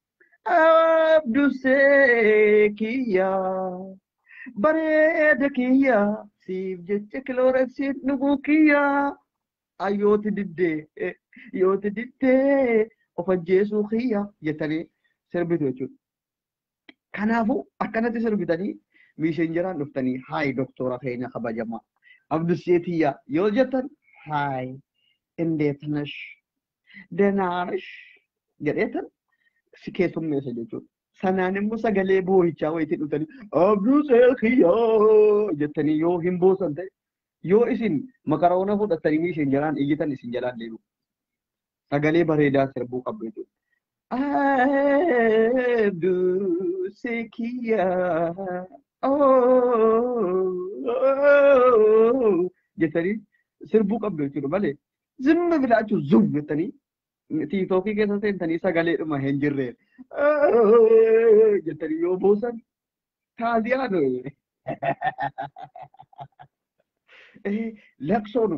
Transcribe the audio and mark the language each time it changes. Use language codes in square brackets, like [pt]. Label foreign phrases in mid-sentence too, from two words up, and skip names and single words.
[om] Abdusee kiyyaa bareeda kiyyaa siif jecha kilooreeksiin dhuguu kiyyaa ayyooti diddee of ajjeesuu kiyyaa jettanii sirbitu jechuudha. Kanaafuu akkanatti sirbitanii miiseenjeraan dhuftanii haay doktora keenya kabajamaa. Abduseetiyyaa yoo jettan haay [am] እንዴት ነሽ ደህና ነሽ [om] jedheetan si keessummeessa jechuudha. Sanaan immoo sagalee boo'ichaa wayitii dhuftanii abdusee kiyyaa jettanii yoo hin boosan ta'e yoo isin makaroona fudhattanii miiseenjeraan iyyitan isin jalaan deemu. Sagalee bareedaa sirbuu qabdu jechuudha. Abdusee kiyyaa jettanii sirbuu qabdu jechuudha malee zimma bilaachuu zum jettanii tiiktookii keessa seentanii sagaleedhuma hin jirreen jettanii yoo boosan taaziyaan laksoonu.